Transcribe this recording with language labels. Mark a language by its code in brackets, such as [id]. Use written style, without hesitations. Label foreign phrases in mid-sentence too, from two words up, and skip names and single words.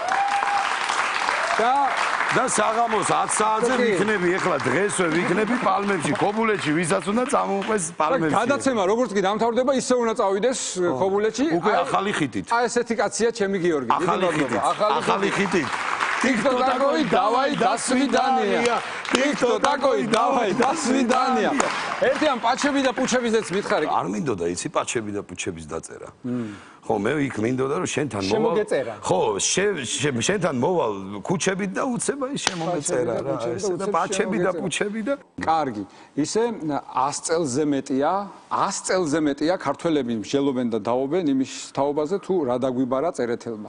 [ka] და საღამოს 10 საათზე ვიქნები ეხლა დღესვე ვიქნები პალმებში ქობულეთში ვისაც უნდა წამოუყვეს პალმებში გადაცემა როგორც კი დამთავრდება ისე უნდა წავიდეს ქობულეთში უკვე ახალი ხიტით აი ესეთი კაცია ჩემი გიორგი ახალი ხიტით [ru] И кто такой? Давай, до свидания. И кто такой? Давай, до свидания. [ka] ერთიან პაჩები და პუჩებიზეც მითხარი. არ მინდოდა იცი პაჩები და პუჩების დაწერა. ხო, მე იქ მინდოდა რომ შენთან მოვალ. შემოგეწერა. ხო, შენთან მოვალ ქუჩებით და უცება ის შემომეწერა რა. ესე და პაჩები და პუჩები და კარგი. ისე 100 წელზე მეტია ქართველები მსჯელობენ და დაობენ იმის თაობაზე თუ რა დაგვიბარა წერეთელმა.